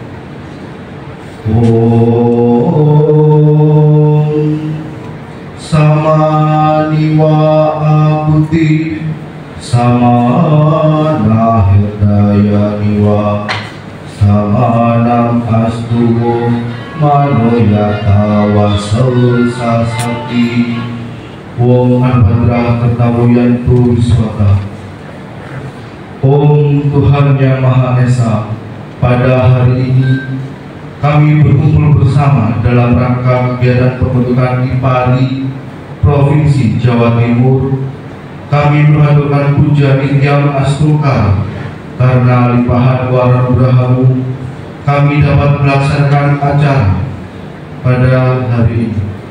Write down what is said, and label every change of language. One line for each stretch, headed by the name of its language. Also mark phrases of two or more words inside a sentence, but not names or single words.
Sanskrit: Om Samaniwa Abuti Samana Hidaya Niwa Samanam Astu Manoyata Wasasati Om Anbadra Kertawiyantu Wiswata.
Indonesian: Om Tuhan yang Maha Esa, pada hari ini kami berkumpul bersama dalam rangka kegiatan pembentukan IPARI Provinsi Jawa Timur. Kami mengaturkan puja
Sanskrit: Nityam Astungkar
Indonesian: karena limpahan waranugraha-Mu kami dapat melaksanakan acara pada hari ini.